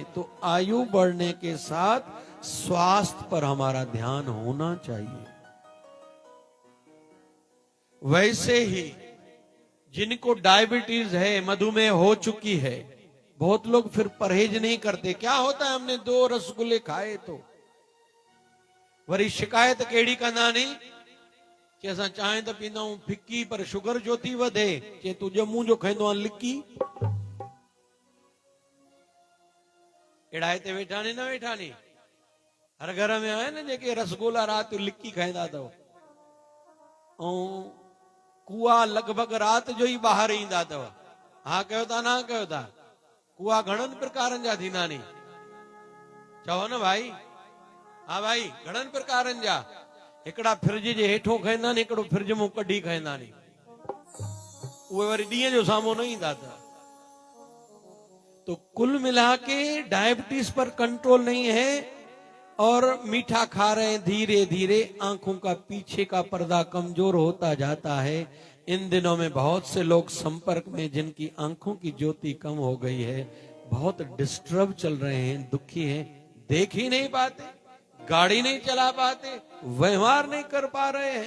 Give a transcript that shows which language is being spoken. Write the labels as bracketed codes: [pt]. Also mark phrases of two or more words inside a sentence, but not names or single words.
[hi] तो आयु बढ़ने के साथ स्वास्थ्य पर हमारा ध्यान होना चाहिए। वैसे ही जिनको डायबिटीज है, मधुमेह हो चुकी है, बहुत लोग फिर परहेज नहीं करते। क्या होता है, हमने 2 रसगुल्ले खाए तो [sd] वरी शिकायत केड़ी कंदा नहीं कि असां चांहि त पींदा आहियूं फिक्की, पर शुगर जो थी वधे, कि तूं ॼमूं जो खाईंदो आहे लिकी। अहिड़ा हिते वेठा नी, न वेठा नी, हर घर में आहे न जेके रसगुल्ला राति जो लिकी खाईंदा अथव, ऐं कुआ लॻभॻि राति जो ई ॿाहिरि ईंदा अथव। हा कयो था, न कयो था? कुआ घणनि प्रकारनि जा थींदा नी, चओ न भाई? हा भाई, घणनि प्रकारनि जा। हिकिड़ा फ्रिज जे हेठों खाईंदा नी, हिकिड़ो फ्रिज मां कढी खाईंदा नी, उहे वरी ॾींहं जो साम्हूं न ईंदा अथव। [hi] तो कुल मिला के डायबिटीज पर कंट्रोल नहीं है और मीठा खा रहे हैं, धीरे धीरे आंखों का पीछे का पर्दा कमजोर होता जाता है। इन दिनों में बहुत से लोग संपर्क में जिनकी आंखों की ज्योति कम हो गई है, बहुत डिस्टर्ब चल रहे हैं, दुखी हैं, देख ही नहीं पाते, गाड़ी नहीं चला पाते, व्यवहार नहीं कर पा रहे हैं।